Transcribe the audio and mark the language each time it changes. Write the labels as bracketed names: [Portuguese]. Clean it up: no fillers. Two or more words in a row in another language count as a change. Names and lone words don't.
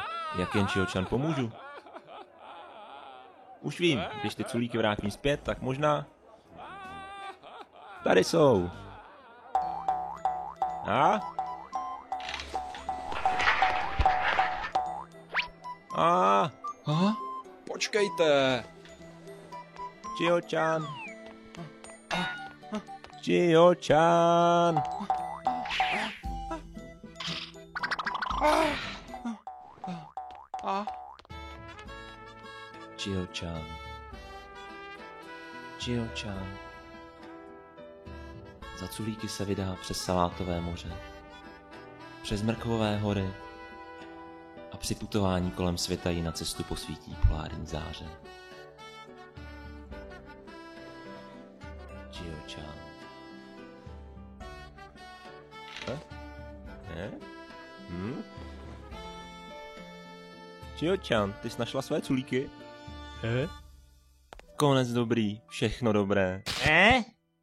[Czech] Jak jen Chio-chan pomůžu? Už vím, když ty culíky vrátím zpět, tak možná... Tady jsou. Počkejte. Chio-chan. Chio-chan. Chio-chan. Chio-chan. Za culíky se vydá přes Salátové moře, přes Mrkvové hory a při putování kolem světa jí na cestu posvítí polární záře. Chio-chan. Chio-chan, ty jsi našla své culíky? Konec dobrý, všechno dobré.